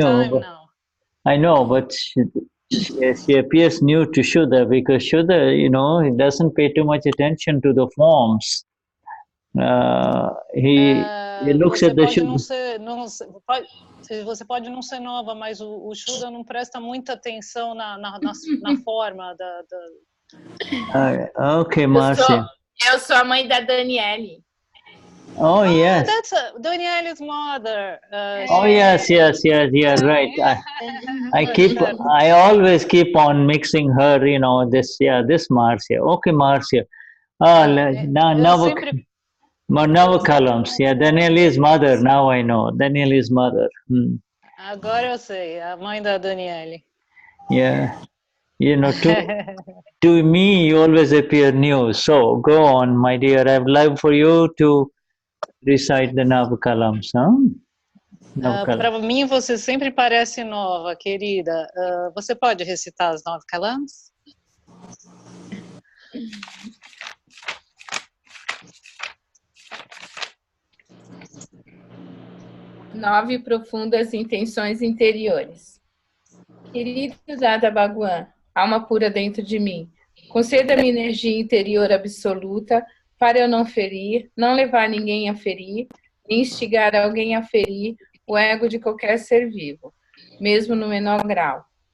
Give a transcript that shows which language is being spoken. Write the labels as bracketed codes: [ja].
[en] But I know, but she appears new to Shuddha because Shuddha, he doesn't pay too much attention to the forms. He looks at the Shuddha. [pt] Você pode não ser nova, mas o Shuddha não presta muita atenção na forma da... [en] Okay, Marcia. [pt] Eu sou a mãe da Daniele. [en] Oh, yes. That's Daniele's mother. Oh, yes, right. I always keep on mixing her, this Marcia. Okay, Marcia. Now columns. Yeah, Daniele's mother. Now I know. Daniele's mother. [pt] Agora eu sei, a mãe da Daniele. [en] Yeah. To me, you always appear new. So go on, my dear. I would like for you to recite the Navakalams. [pt] Para mim, você sempre parece nova, querida. Você pode recitar as Navakalams? 9 profundas intenções interiores. Querido Dada Bhagwan, alma pura dentro de mim, conceda-me energia interior absoluta para eu não ferir, não levar ninguém a ferir, nem instigar alguém a ferir o ego de qualquer ser vivo, mesmo no menor grau.